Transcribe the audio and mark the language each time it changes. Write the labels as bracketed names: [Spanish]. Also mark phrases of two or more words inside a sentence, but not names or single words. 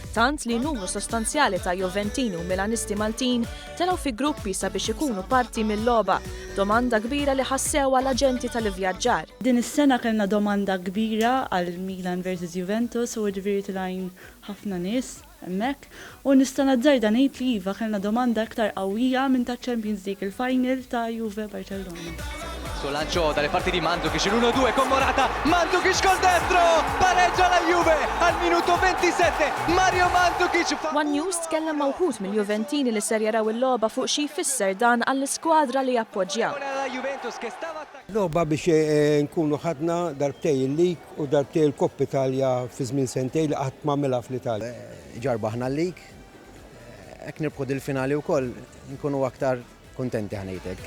[Maltese] Tant li numru sostanzjali ta' Juventini u Milanisti Maltin telgħu fi gruppi sabiex ikunu parti mill-logħba. Domanda kbira li ħassew għall-aġenti tal-ivvjaġġar. Din is-sena kellna domanda kbira għal Milan versus Juventus u ġifieri tilgħin ħafna nies hemmhekk u nista' nazzarda ngħid li iva kellna domanda aktar qawwija minn ta' Champions League il-final ta' Juve Barcellona. [Italian] Sul lancio dalle parti di Mandzukic, l'1-2 con Morata, Mandzukic col destro, pareggia la Juve al minuto 27, Mario Mandzukic. [Maltese] One News tkellem ma' wħud mill-Juventini li ser jaraw il-logħba fuq xi jfisser dan għall-iskwadra li jappoġġjaw. Logħba biex nkunu ħadna darbtej il-lig u darbtej il-Koppa Italja fi żmien sentej li qatt m'għamilha fl-Italja. Ġarbaħna l-lig, hekk nirbħu il-finali wkoll nkunu aktar kuntenti ħanejtek.